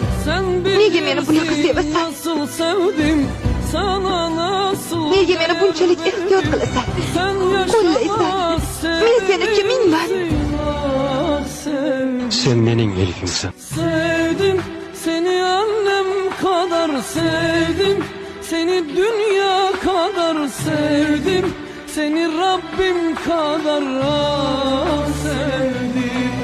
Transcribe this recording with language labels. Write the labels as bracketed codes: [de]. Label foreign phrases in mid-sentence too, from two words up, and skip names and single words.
[uz] Nega meni bunaqa sevasan? Nega meni bunchalik ehtiyot qilasan? Qo'llaysan. Men seni kimingman? Sen mening Elifimsan. [tr] Sevdim seni annem kadar sevdim, seni dünya kadar sevdim, seni Rabbim kadar sevdim.